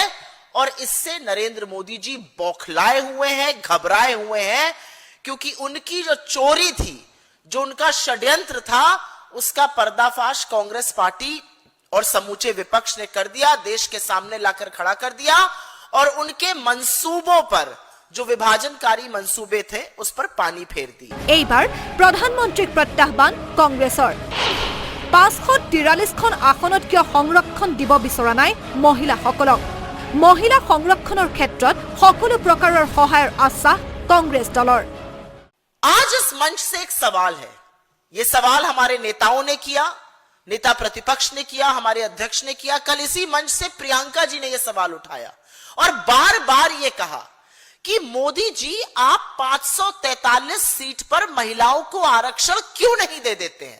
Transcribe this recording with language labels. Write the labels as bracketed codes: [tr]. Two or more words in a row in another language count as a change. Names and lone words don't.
[hi] और इससे नरेंद्र मोदी जी बौखलाए हुए हैं, घबराए हुए हैं, क्योंकि उनकी जो चोरी थी, जो उनका षड्यंत्र था, उसका पर्दाफाश कांग्रेस पार्टी और समूचे विपक्ष ने कर दिया, देश के सामने लाकर खड़ा कर दिया और उनके मंसूबों पर, जो विभाजनकारी मंसूबे थे, उस पर पानी फेर दी। [as] এইবাৰ প্ৰধানমন্ত্ৰীক প্ৰত্যাহ্বান কংগ্ৰেছৰ 543খন আসনত কিয় সংৰক্ষণ দিব বিচৰা নাই মহিলাসকলক। মহিলা সংৰক্ষণৰ ক্ষেত্ৰত সকলো প্ৰকাৰৰ সহায়ৰ আশ্বাস কংগ্ৰেছ দলৰ। [hi] आज इस मंच से एक सवाल है, यह सवाल हमारे नेताओं ने किया, नेता प्रतिपक्ष ने किया, हमारे अध्यक्ष ने किया। कल इसी मंच से प्रियंका जी ने यह सवाल उठाया और बार बार यह कहा कि मोदी जी आप 543 सीट पर महिलाओं को आरक्षण क्यों नहीं दे देते हैं?